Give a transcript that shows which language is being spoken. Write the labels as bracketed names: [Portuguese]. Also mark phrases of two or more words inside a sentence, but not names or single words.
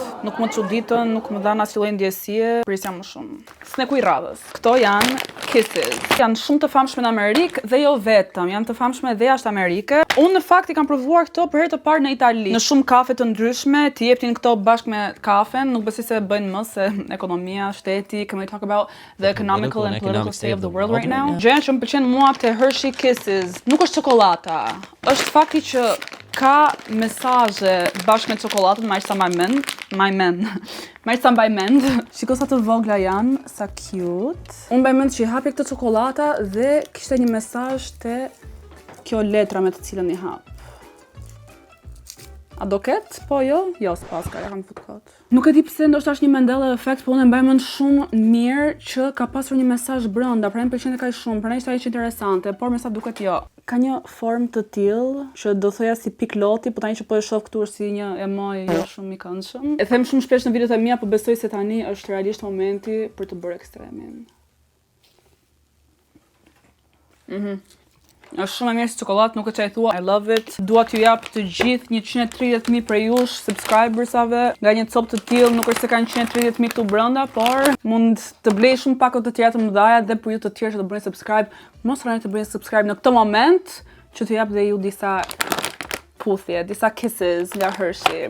[Albanian] Nuk më çuditën, nuk më dhan asnjë lloj ndjesie, prisja më shumë. Sneku i radhës. Këto janë Kisses. Janë shumë të famshme në Amerikë dhe jo vetëm, janë të famshme edhe jashtë Amerike. Unë në fakt i kam provuar këto për herë të parë në Itali. Në shumë kafe të ndryshme, ti jepnin këto bashkë me kafen, nuk besoj se bëjnë më se ekonomia, shteti, [English] can we talk about the economical and political state of the world right now? [Albanian] Gjëja që më pëlqen mua te Hershey Kisses nuk është çokolata. Është fakti që ka mesazhe bashkë me çokoladën, my son by mend. Shiko sa të vogla janë, sa cute. Unë mbaj mend që i hapja këtë çokolata dhe kishte një mesazh te kjo letra me të cilën i hap. A do ket? Po jo? Jo, s'paska, ja kam fut kot. Nuk e di pse, ndoshta është një Mandela efekt, po unë e mbaj mend shumë mirë që ka pasur një mesazh brenda, pra më pëlqen kaq shumë, pra ishte aq interesante, por me sa duket jo. Ka një formë të tillë që do thoja si pikloti, po tani që po e shoh këtu është si një emoj jo shumë i këndshëm. E them shumë shpesh në videot e mia, po besoj se tani është realisht momenti për të bërë ekstremin. Është shumë e mirë si çokoladë, nuk e çaj thua. [English] I love it. [Albanian] Dua t'ju jap të gjithë 130.000 prej jush subscribersave nga një copë të tillë, nuk është se kanë 130.000 këtu brenda, por mund të blej shumë pakot të tjera të mëdha dhe për ju të tjerë që do bëni subscribe, mos harroni të bëni subscribe në këtë moment që t'ju jap dhe ju disa puthje, disa kisses nga Hershey.